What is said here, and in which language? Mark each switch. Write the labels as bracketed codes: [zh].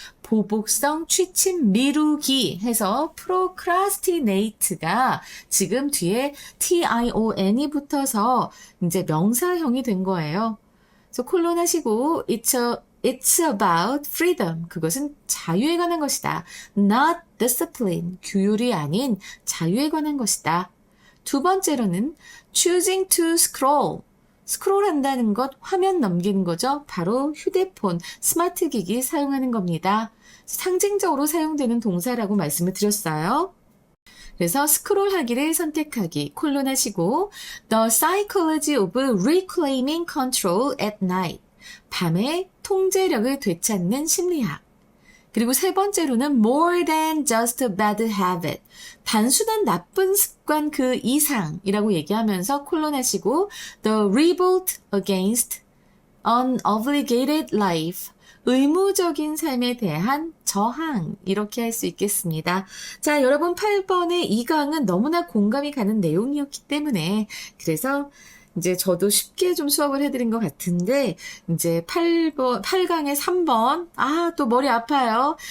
[ko] 보복성 취침 미루기 해서 procrastinate가 지금 뒤에 tion이 붙어서 이제 명사형이 된 거예요. 그래서 콜론 하시고 [en] It's about freedom. [ko] 그것은 자유에 관한 것이다. [en] Not discipline. [ko] 규율이 아닌 자유에 관한 것이다. 두 번째로는 [en] choosing to scroll. [ko] 스크롤 한다는 것, 화면 넘기는 거죠. 바로 휴대폰, 스마트 기기 사용하는 겁니다. 상징적으로 사용되는 동사라고 말씀을 드렸어요. 그래서 스크롤하기를 선택하기, 콜론하시고 [en] The psychology of reclaiming control at night. [ko] 밤에 통제력을 되찾는 심리학. 그리고 세 번째로는 [en] more than just a bad habit. [ko] 단순한 나쁜 습관 그 이상이라고 얘기하면서 콜론하시고 [en] The revolt against unobligated life. [ko] 의무적인 삶에 대한 저항, 이렇게 할 수 있겠습니다. 자, 여러분 8번의 이 강은 너무나 공감이 가는 내용이었기 때문에 그래서 이제 저도 쉽게 좀 수업을 해드린 것 같은데 이제 8강의 3번 또 머리 아파요.